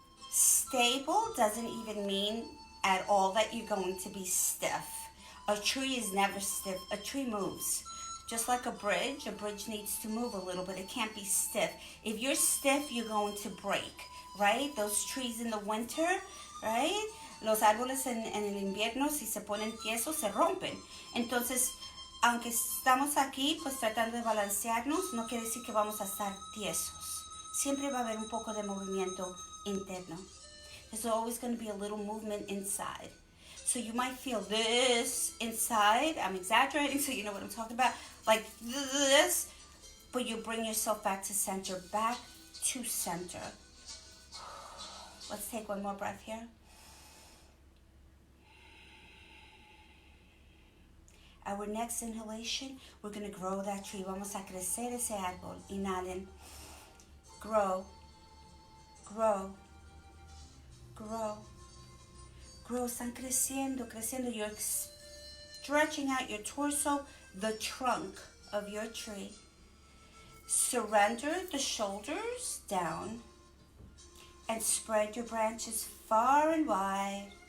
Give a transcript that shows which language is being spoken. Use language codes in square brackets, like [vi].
[en] Stable doesn't even mean at all that you're going to be stiff. A tree is never stiff. A tree moves. Just like a bridge needs to move a little, but it can't be stiff. If you're stiff, you're going to break, right? Those trees in the winter, right? [es] Los árboles en el invierno, si se ponen tiesos, se rompen. Entonces, aunque estamos aquí, pues tratando de balancearnos, no quiere decir que vamos a estar tiesos. Siempre va a haber un poco de movimiento interno. [en] There's always going to be a little movement inside. So you might feel this inside. I'm exaggerating so you know what I'm talking about. Like this. But you bring yourself back to center. Back to center. Let's take one more breath here. Our next inhalation, we're going to grow that tree. [es] Vamos a crecer ese árbol. Inhalen. [en] Grow. Grow. Grow. Grow. [es] Están creciendo, creciendo. [en] You're stretching out your torso, the trunk of your tree. Surrender the shoulders down and spread your branches far and wide.